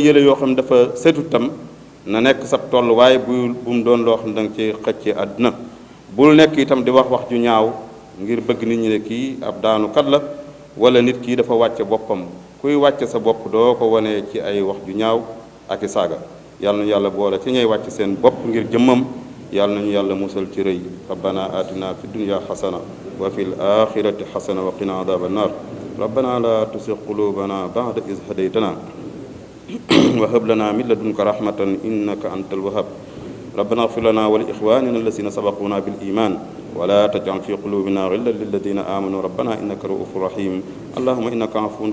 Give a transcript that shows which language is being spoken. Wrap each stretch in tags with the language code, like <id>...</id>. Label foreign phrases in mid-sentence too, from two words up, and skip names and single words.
<wo>yére yoo xam ne dafa setut tam na nekk sab tolluwaay bu mu doon loo xam ne danga ci xëcce àdduna bul nekk itam di wax ju ñaaw ngir bëgg nit ñi ne kii ab daanukat la wala nit kii dafa wàcce boppam kuy wàcce sa bopp doo ko wane ci ay wax ju ñaaw ak i saaga yàlla nañu yàlla boole ci ñay wàcc seen bopp ngir jëmmam yàlla nañu yàlla musal ci rëy</wo> <ar>ربنا آتنا في الدنيا حسنة وفي الآخرة حسنة وقنا عذاب النار ربنا لا تزغ قلوبنا بعد إذ هديتنا وهب لنا من لدنك رحمة إنك أنت الوهاب ربنا اغفر لنا ولإخواننا الذين سبقونا بالإيمان ولا تجعل في قلوبنا غلا للذين آمنوا ربنا إنك رؤوف رحيم اللهم إنك عفو</ar>